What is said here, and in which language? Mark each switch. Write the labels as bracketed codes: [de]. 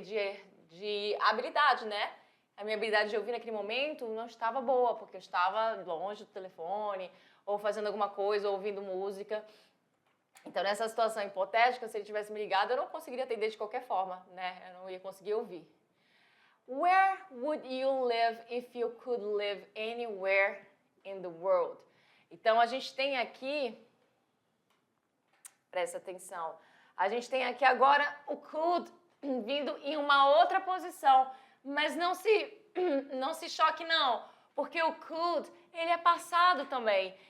[pt] De habilidade, né? A minha habilidade de ouvir naquele momento não estava boa, porque eu estava longe do telefone, ou fazendo alguma coisa, ou ouvindo música. Então, nessa situação hipotética, se ele tivesse me ligado, eu não conseguiria atender de qualquer forma, né? Eu não ia conseguir ouvir. [en] Where would you live if you could live anywhere in the world? [pt] Então, a gente tem aqui, presta atenção, a gente tem aqui agora o could vindo em uma outra posição, mas não se choque não, porque o could, ele é passado também.